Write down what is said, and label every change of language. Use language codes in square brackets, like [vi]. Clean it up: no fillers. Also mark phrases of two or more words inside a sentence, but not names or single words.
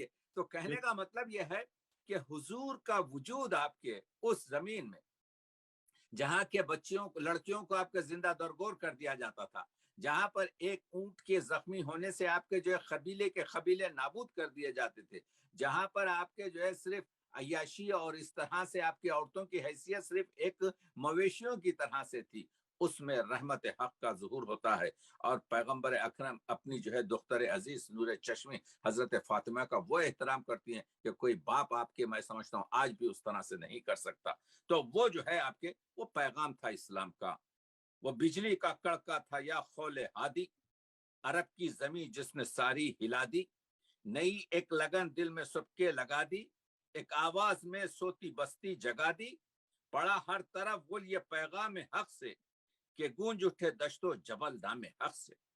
[ur] تو کہنے کا مطلب یہ ہے کہ حضور کا وجود آپ کے اس زمین میں جہاں کے بچیوں لڑکیوں کو آپ کے زندہ درگور کر دیا جاتا تھا، جہاں پر ایک اونٹ کے زخمی ہونے سے آپ کے جو ہے قبیلے نابود کر دیے جاتے تھے، جہاں پر آپ کے جو ہے صرف عیاشی اور اس طرح سے آپ کی عورتوں کی حیثیت صرف ایک مویشیوں کی طرح سے تھی، اس میں رحمت حق کا ظہور ہوتا ہے۔ اور پیغمبر اکرم اپنی جو ہے دختر عزیز نور چشمی حضرت فاطمہ کا وہ احترام کرتی ہیں کہ کوئی باپ آپ کے میں سمجھتا ہوں آج بھی اس طرح سے نہیں کر سکتا۔ تو وہ جو ہے آپ کے وہ پیغام تھا اسلام کا، وہ بجلی کا کڑکا تھا یا خول ہادی، عرب کی زمین جس نے ساری ہلا دی، نئی ایک لگن دل میں سب کے لگا دی، ایک آواز میں سوتی بستی جگا دی، پڑا ہر طرف وہ یہ پیغام حق سے کہ گونج اٹھے دشت و جبل دام حق سے،